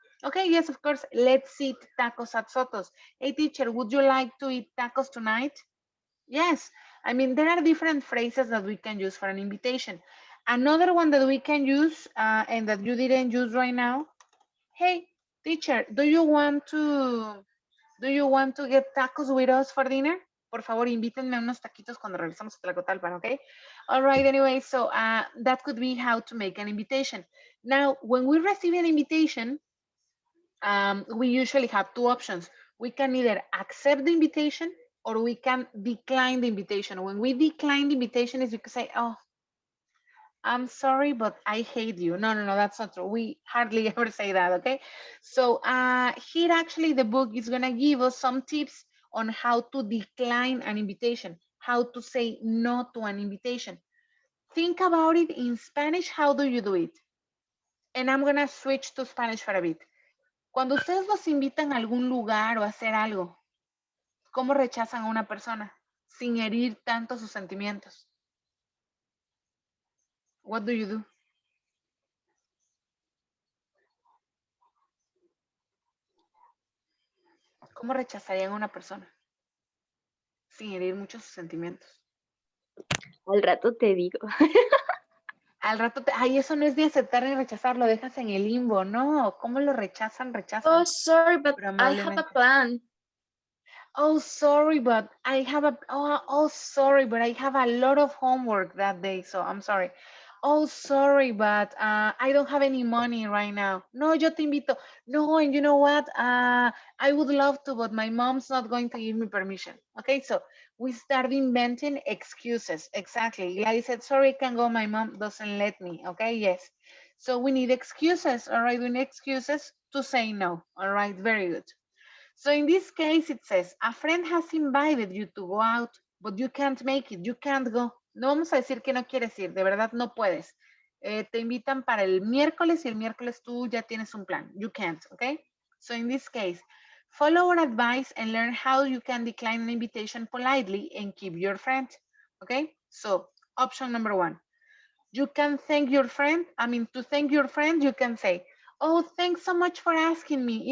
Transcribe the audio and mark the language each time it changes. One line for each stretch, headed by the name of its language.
English: Okay, yes, of course, let's eat tacos at Soto's. Hey, teacher, would you like to eat tacos tonight? Yes, I mean, there are different phrases that we can use for an invitation. Another one that we can use and that you didn't use right now. Hey, teacher, do you want to get tacos with us for dinner?
Spanish: Por favor, invítenme unos taquitos cuando regresamos a Tlacotalpan, okay?
English: All right, anyway, so that could be how to make an invitation. Now, when we receive an invitation, we usually have two options. We can either accept the invitation or we can decline the invitation. When we decline the invitation is you can say, oh, I'm sorry, but I hate you. No, that's not true. We hardly ever say that, okay? So here actually the book is gonna give us some tips on how to decline an invitation, how to say no to an invitation. Think about it in Spanish, how do you do it? And I'm gonna switch to Spanish for a bit.
Spanish: Cuando ustedes los invitan a algún lugar o a hacer algo, ¿cómo rechazan a una persona sin herir tanto sus sentimientos?
English: What do you do?
Spanish: ¿Cómo rechazarían a una persona sin herir muchos sus sentimientos? Al rato te digo. Al rato, ay, eso no es ni aceptar ni rechazar, lo dejas en el limbo. No, ¿cómo lo rechazan?
English: Oh, sorry, but
Spanish: Pero
English: I have a
Spanish: amablemente.
English: plan. Oh, sorry, but I have sorry, but I have a lot of homework that day, so I'm sorry. Oh, sorry, but I don't have any money right now.
Spanish: No, yo te invito.
English: No, and you know what? I would love to, but my mom's not going to give me permission. Okay, so we start inventing excuses. Exactly. Gladys said, sorry, I can't go. My mom doesn't let me. Okay, yes. So we need excuses. All right, we need excuses to say no. All right, very good. So in this case, it says, a friend has invited you to go out, but you can't make it, you can't go.
Spanish: No vamos a decir que no quieres ir, de verdad no puedes. Te invitan para el miércoles y el miércoles tú ya tienes un plan.
English: You can't, okay? So in this case, follow our advice and learn how you can decline an invitation politely and keep your friend, okay? So option number one, you can thank your friend. To thank your friend, you can say, oh, thanks so much for asking me.